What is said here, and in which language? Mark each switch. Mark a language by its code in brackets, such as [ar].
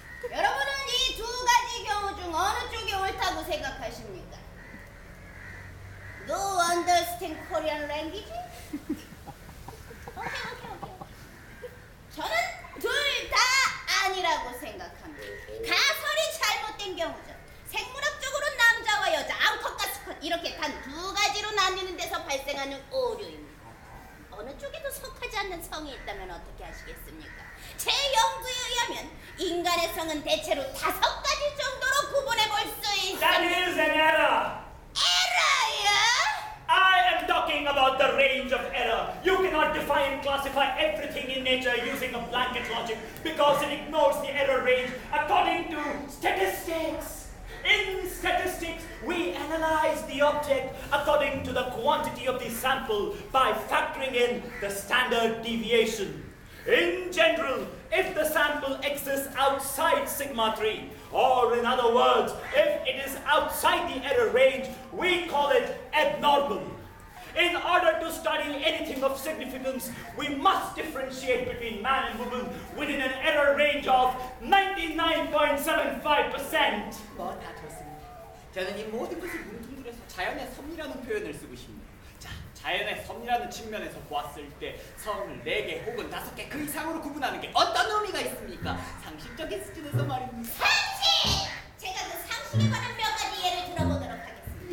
[ko] 여러분은 이 두 가지 경우 중 어느 쪽이 옳다고 생각하십니까? [en] No understand Korean language? [ko] 오케이. 저는 둘 다 아니라고 생각합니다. 가설이 잘못된 경우죠. 생물학적으로 남자와 여자, 암컷과 수컷 이렇게 단 두 가지로 나뉘는 데서 발생하는 오류입니다. 어느 쪽에도 속하지 않는 성이 있다면 어떻게 하시겠습니까? 제 연구에 의하면 인간의 성은 대체로 5가지 정도로 구분해 볼 수 있습니다. [en] That is an error. [ko] 에러요? [en] I am talking about the range of error. You cannot define and classify everything in nature using a blanket logic because it ignores the error range according to statistics. In statistics, we analyze the object according to the quantity of the sample by factoring in the standard deviation. In general, if the sample exists outside sigma 3, or in other words, if it is outside the error range, we call it abnormal. In order to study anything of significance, we must differentiate between man and woman within an error range of 99.75%. [ko] 뭐 다 좋습니다. 저는 이 모든 것을 뭉뚱그려서 자연의 섭리라는 표현을 쓰고 싶네요. 자, 자연의 섭리라는 측면에서 보았을 때 성을 4개 혹은 5개 그 이상으로 구분하는 게 어떤 의미가 있습니까? 상식적인 수준에서 말입니다. 상식! 제가 그 상식에 관한 몇 가지 예를 들어보도록 하겠습니다.